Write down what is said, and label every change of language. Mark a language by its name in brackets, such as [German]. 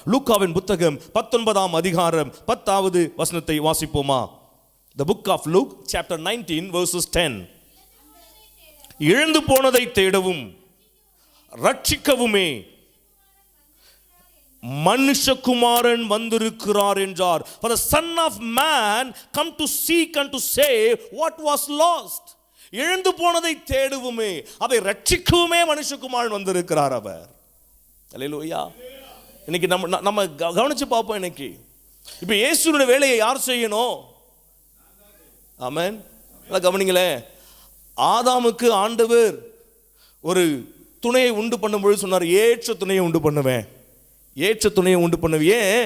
[Tamil] லூக்காவின் புத்தகம் 19ஆம் அதிகாரம் 10வது வசனத்தை வாசிப்போமா? [English] The book of Luke chapter 19 verses 10. [Tamil] இழந்து போனதை தேடவும் ரட்சிக்கவுமே மனுஷகுமாரன் வந்திருக்கிறார் என்றார். [English] For the Son of Man come to seek and to save what was lost. [Tamil] இழந்து போனதை தேடுவுமே, அதை ரட்சிக்கவுமே மனுஷகுமாரன் வந்திருக்கிறார் அவர். அல்லேலூயா. இன்னைக்கு நம்ம கவனிச்சு பார்ப்போம். இன்னைக்கு இப்ப இயேசுவினுடைய வேலையை யார் செய்யணும்? ஆமென். கவனிங்களே, ஆதாமுக்கு ஆண்டவர் ஒரு துணையை உண்டு பண்ணும்பொழுது சொன்னார், ஏற்ற துணையை உண்டு பண்ணுவேன், ஏற்ற துணையை உண்டு பண்ணுவே.